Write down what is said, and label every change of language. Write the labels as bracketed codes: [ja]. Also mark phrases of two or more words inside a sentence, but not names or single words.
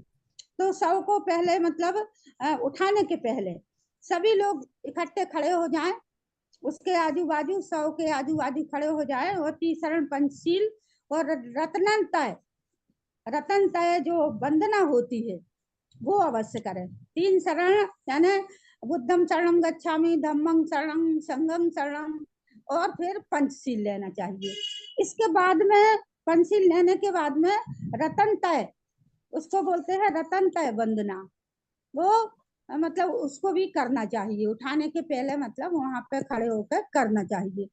[hi] तो शव को पहले मतलब उठाने के पहले सभी लोग इकट्ठे खड़े हो जाएं, उसके आजू बाजू, शव के आजू बाजू खड़े हो जाए, और तीसरण पंचशील और रतन तय जो वंदना होती है वो अवश्य करें। 3 शरण यानी [pi] बुद्धम शरणम गच्छामि, धम्मं शरणं, संघं शरणं, [hi] और फिर पंचशील लेना चाहिए। इसके बाद में पंचशील लेने के बाद में रतन तय, उसको बोलते हैं रतन तय वंदना, वो मतलब उसको भी करना चाहिए उठाने के पहले, मतलब वहां पे खड़े होकर करना चाहिए।